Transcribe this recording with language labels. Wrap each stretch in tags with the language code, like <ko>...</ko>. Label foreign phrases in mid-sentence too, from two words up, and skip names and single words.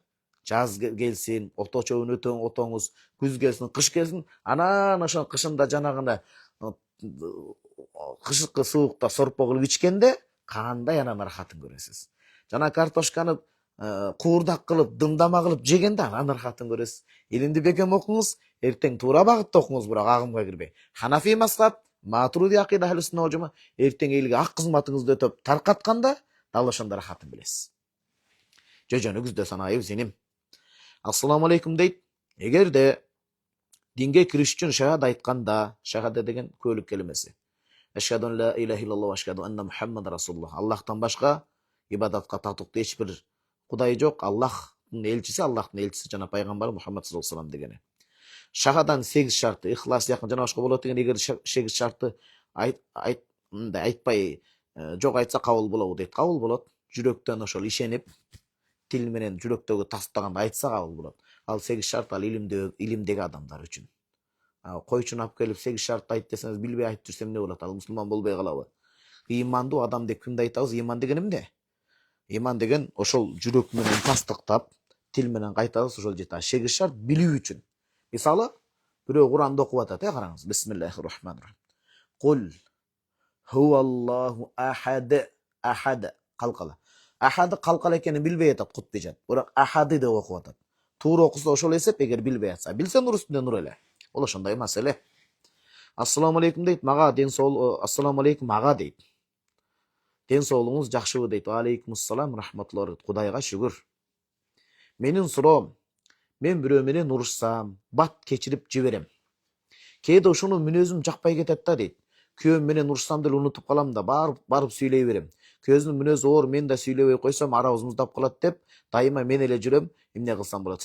<ky>Жаз келсин, ото чөбүн отоңуз, күз келсин, кыш келсин, анан ошо кышында жанагына кышкы суукта сорпо кылып ичкенде кандай анан ырахатын көрөсүз. Жана картошканы куурдак кылып, дымдама кылып жегенде анан ырахатын көрөсүз. Илимди бекем окуңуз, эртең туура багытта окуңуз, бирок агымга кирбей. Ханафи мазхаб, Матуриди акыйда</ky> <ar>أهل السنة والجماعة,</ar> <ky>эртең элге ак кызматыңызды өтөп таркатканда дал ошондо ырахатын билесиз. Жөнүгүздө санайбыз иним.</ky> <ar>السلام عليكم дейт.</ar> <ky>Эгерде динге кириш үчүн шахада айтканда, шахада деген көөлүк келмеси.</ky> <ar>أشهد أن لا إله إلا الله وأشهد أن محمد رسول الله.</ar> <ky>Аллахтан башка ибадатка татыктуу эч бир кудай жок. Аллахтын элчиси жана пайгамбар Мухаммад</ky> <ar>صلى الله عليه</ar> <ky>деген. Шахаданын 8 шарты, ихлас якын жана башка болот деген. Эгер 8 шарты айтпай жок айтса кабыл болобу дейт. Кабыл болот. Жүрөктөн ошол ишенип, тил менен жүрөктөгү тастаганды айтса кабыл болот. Ал 8 шарт ал илимдеги адамдар үчүн. Койчуну алып келип 8 шартты айт десеңиз билбей айтып жүрсөм эмне болот? Ал мусулман болбой калабы? Ыймандуу адам деп кимди айтабыз? Ыйман деген эмне? Ыйман деген ошол жүрөк менен тастыктап, тил менен кайтабыз, ошол жете. 8 шарт билүү үчүн. Мисалы, бирөө Куранды окуп атат, караңыз.</ky> <ar>بسم الله الرحمن الرحيم. قل هو الله أحد. أحد قلقلة.</ar> <ky>Ахады калкала экенин билбей атат Кутбижан. Бирок ахады деп окуп атат. Туура окуса ошол эсеп, эгер билбей атса, билсе нур үстүндө нур эле. Ол ошондой маселе.</ky> <ar>السلام عليكم</ar> <ky>дейт. Мага ден соолук,</ky> <ar>السلام عليكم</ar> <ky>ага дейт. Ден соолугуңуз жакшыбы дейт.</ky> <ar>وعليكم السلام رحمة الله.</ar> <ky>Кудайга шүгүр. Менин суроом, мен бирөө менен урушсам, бат кечирип жиберем. Кээде ошону мүнөзүм жакпай кетет да дейт. Күйөөм менен урушсам деле унутуп калам да, барып сүйлөй берем. Күйөөзүнүн мүнөзү оор, мен да сүйлөбөй койсом арабыз муздап калат деп, дайыма мен эле жүрөм, эмне кылсам болот?</ky>